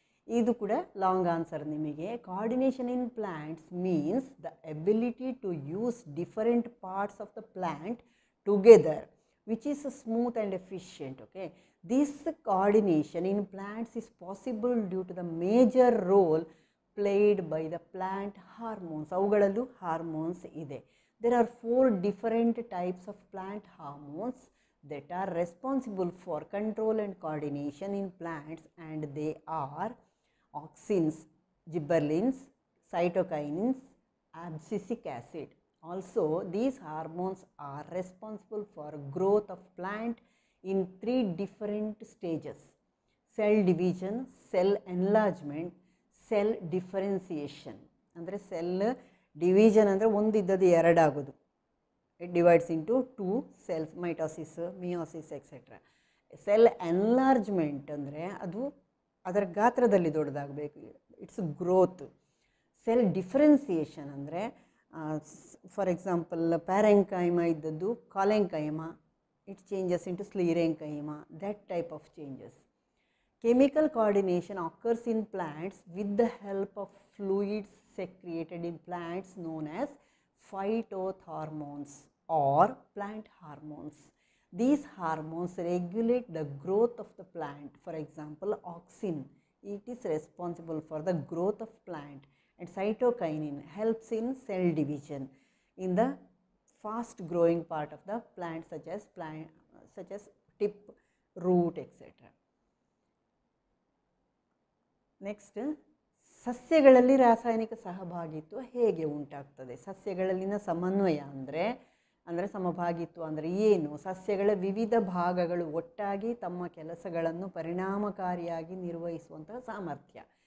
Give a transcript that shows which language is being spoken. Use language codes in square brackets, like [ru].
[kn] ಇದು ಕೂಡ long answer ನಿಮಗೆ. [en] Coordination in plants means the ability to use different parts of the plant together which is smooth and efficient. Okay, this coordination in plants is possible due to the major role played by the plant hormones. [kn] ಅವುಗಳಲ್ಲೂ hormones ಇದೆ. [en] There are 4 different types of plant hormones that are responsible for control and coordination in plants, and they are auxins, gibberellins, cytokinins, abscisic acid. Also, these hormones are responsible for growth of plant in 3 different stages: cell division, cell enlargement, cell differentiation. [kn] ಅಂದರೆ cell division ಅಂದರೆ ಒಂದಿದ್ದದ್ದು ಎರಡಾಗೋದು. [en] It divides into 2 cells, mitosis, meiosis, etc. [kn] Cell enlargement ಅಂದರೆ ಅದು ಅದರ ಗಾತ್ರದಲ್ಲಿ ದೊಡ್ಡದಾಗಬೇಕು, [en] It's growth. Cell differentiation ಅಂದರೆ for example parenchyma ಇದ್ದದ್ದು collenchyma, it changes into sclerenchyma, that type of changes. Chemical coordination occurs in plants with the help of fluids secreted in plants known as phytohormones or plant hormones. These hormones regulate the growth of the plant. For example, auxin, it is responsible for the growth of plant, and cytokinin helps in cell division in the fast growing part of the plant, such as tip, root, etc. [kn] Next, ಸಸ್ಯಗಳಲ್ಲಿ ರಾಸಾಯನಿಕ ಸಹಭಾಗಿತ್ವ ಹೇಗೆ ಉಂಟಾಗ್ತದೆ? ಸಸ್ಯಗಳಲ್ಲಿನ ಸಮನ್ವಯ ಅಂದರೆ ಸಮಭಾಗಿತ್ವ ಅಂದರೆ ಏನು? ಸಸ್ಯಗಳ ವಿವಿಧ ಭಾಗಗಳು ಒಟ್ಟಾಗಿ ತಮ್ಮ ಕೆಲಸಗಳನ್ನು ಪರಿಣಾಮಕಾರಿಯಾಗಿ ನಿರ್ವಹಿಸುವಂತಹ ಸಾಮರ್ಥ್ಯ.